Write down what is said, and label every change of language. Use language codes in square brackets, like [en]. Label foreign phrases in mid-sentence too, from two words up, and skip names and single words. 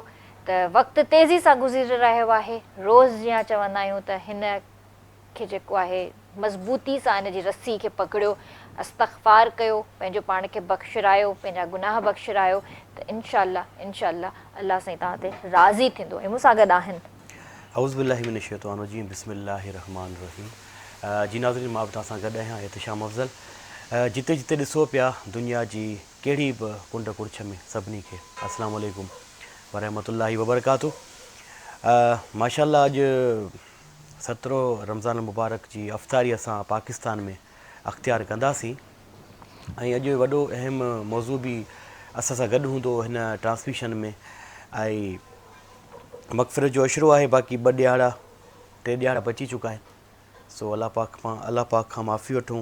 [sd] त वक़्तु तेज़ी सां गुज़री रहियो आहे. रोज़ जीअं चवंदा आहियूं त हिन खे जेको आहे मज़बूती सां हिन जी रस्सी खे पकड़ियो, इस्तग़फ़ार कयो, पंहिंजो पाण खे बख़्शिरायो, पंहिंजा गुनाह बख़्शिरायो त इंशाअल्लाह अल्लाह साईं तव्हां ते राज़ी थींदो. ऐं मूंसां गॾु आहिनि [ar] أعوذ بالله من الشيطان الرجيم بسم الله الرحمن الرحيم. [sd] जी नाज़रीन, मां बि तव्हां सां गॾु आहियां एहतिशाम अफ़ज़ल. जिते जिते ॾिसो पिया दुनिया जी कहिड़ी बि कुंड कुड़छ में सभिनी खे [ar] السلام عليكم ورحمة الله وبركاته. [sd] माशाअल्लाह अॼु 17 रमज़ान मुबारक जी अफ़्तारी असां पाकिस्तान में अख़्तियार कंदासीं ऐं अॼु वॾो अहम मौज़ू बि असां सां गॾु हूंदो हिन ट्रांसमिशन में. ऐं मग़फ़िरत जो अशरो आहे. बाक़ी 2 ॾियारा 3 ॾियारा बची चुका आहिनि. सो अलाह पाक खां माफ़ी वठूं.